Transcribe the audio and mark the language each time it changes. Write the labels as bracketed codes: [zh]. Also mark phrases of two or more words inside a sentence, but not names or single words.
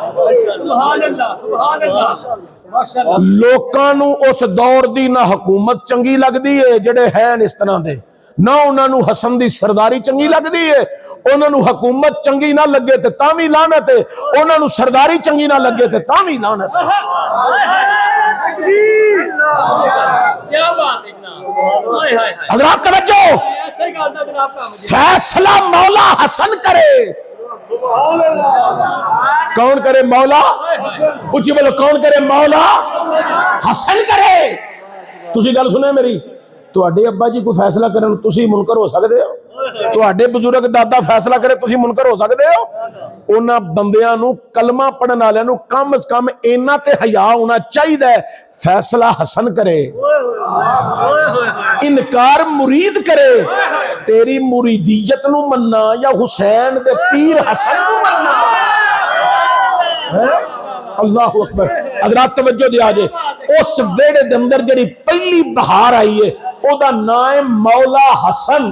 [ar] سبحان اللہ سبحان اللہ ماشاءاللہ. [pa] لوکاں نو اس دور دی نہ حکومت چنگی لگدی ہے جڑے ہیں اس طرح دے، نہ انہاں نو حسن دی سرداری چنگی لگدی ہے. انہاں نو حکومت چنگی نہ لگے تے تاں وی لعنت ہے، انہاں نو سرداری چنگی نہ لگے تے تاں وی لعنت ہے. [ur] کیا بات ہے جناب. ہائے ہائے ہائے. [pa] حضرات توجہ، ایسے گل دا جناب کا فیصلہ مولا حسن کرے. کون کرے؟ مولا. اچھی بولو، کون کرے؟ مولا حسن کرے. تسی گل سنے میری، تواڈے ابا جی کوئی فیصلہ کرن تسی منکر ہو سکدے ہو؟ تواڈے بزرگ دادا فیصلہ کرے تسی منکر ہو سکدے ہو؟ انہاں بندیاں نو کلمہ پڑھن والے نو کم از کم اینا تے حیا ہونا چاہیے فیصلہ حسن کرے. انکار مرید کرے. تیری مریدیت نو مننا یا حسین دے پیر حسن نو مننا؟ [ar] اللہ اکبر. [pa] حضرات توجہ دیا جے، اس ویڑے دے اندر جڑی پہلی بہار آئی ہے او دا نام مولا حسن.